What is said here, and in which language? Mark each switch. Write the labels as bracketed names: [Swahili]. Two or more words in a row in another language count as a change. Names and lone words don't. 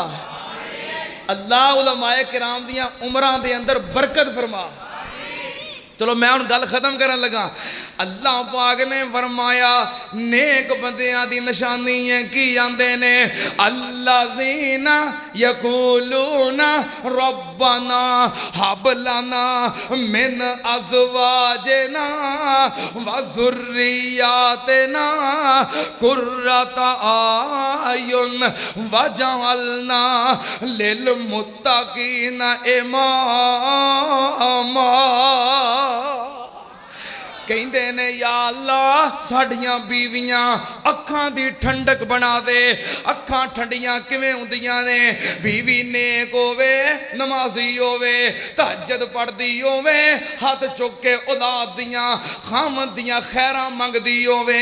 [Punjabi] اللہ علمائے کرام دیاں عمراں دے اندر برکت فرما. چلو میں ہن گل ختم کرن لگا. اللہ پاک نے فرمایا نیک بندیاں دی نشانی ہے کی آندے نے, [Arabic] الذين يقولون ربنا هب لنا من أزواجنا وذرياتنا قرة أعين واجعلنا للمتقين إماما. [Punjabi] کہتے نے [Arabic] يا الله [Punjabi] ساڈیاں بیویاں اکھاں دی ٹھنڈک بنا دے. اکھاں ٹھنڈیاں کویں ہوندیاں نے؟ بیوی نیک ہووے، نمازی ہووے، تہجد پڑھدی ہووے، ہاتھ چک کے اولاد دیاں خامد دیاں خیراں منگدی ہووے.